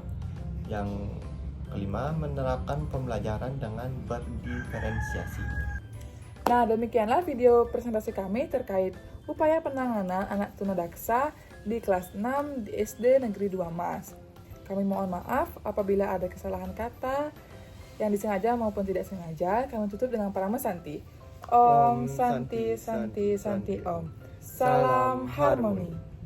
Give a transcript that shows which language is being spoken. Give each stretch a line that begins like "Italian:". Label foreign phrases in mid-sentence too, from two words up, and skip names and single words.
Indonesian: Yang kelima, menerapkan pembelajaran dengan berdiferensiasi. Nah, demikianlah video presentasi kami terkait upaya penanganan anak tunadaksa di kelas 6 di SD Negeri 2 Mas. Kami mohon maaf apabila ada kesalahan kata yang disengaja maupun tidak sengaja. Kami tutup dengan Parama Santi.
Sanskrit: Om Santi Santi Santi Om.
Indonesian: Salam harmoni.